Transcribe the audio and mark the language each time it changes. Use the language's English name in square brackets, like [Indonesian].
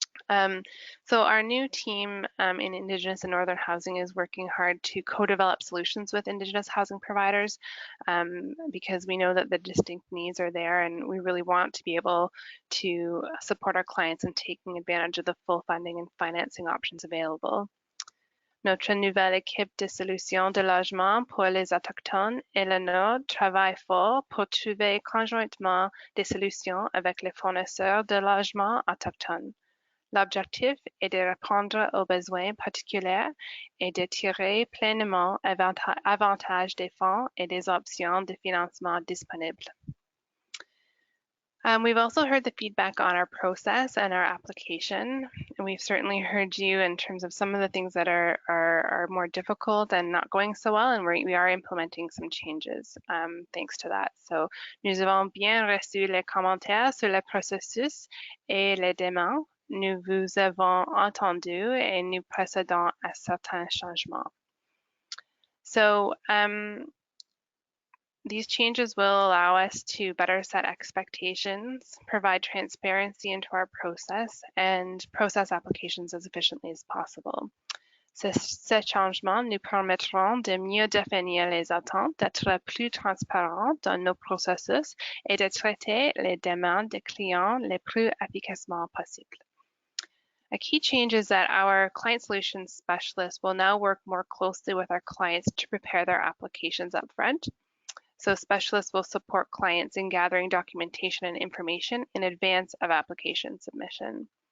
[English] So our new team in Indigenous and Northern housing is working hard to co-develop solutions with Indigenous housing providers because we know that the distinct needs are there and we really want to be able to support our clients in taking advantage of the full funding and financing options available. [French] Notre nouvelle équipe de solutions de logement pour les Autochtones et le Nord travaille fort pour trouver conjointement des solutions avec les fournisseurs de logements autochtones. L'objectif est de répondre aux besoins particuliers et de tirer pleinement avantage des fonds et des options de financement disponibles. [English] We've also heard the feedback on our process and our application, and we've certainly heard you in terms of some of the things that are more difficult and not going so well, and we are implementing some changes thanks to that. [French] So, nous avons bien reçu les commentaires sur le processus et les demandes. Nous vous avons entendu et nous procédons à certains changements. [English] So these changes will allow us to better set expectations, provide transparency into our process, and process applications as efficiently as possible. [French] Ces changements nous permettront de mieux définir les attentes, d'être plus transparents dans nos processus et de traiter les demandes des clients les plus efficacement possible. [English] A key change is that our client solutions specialists will now work more closely with our clients to prepare their applications upfront. So specialists will support clients in gathering documentation and information in advance of application submission.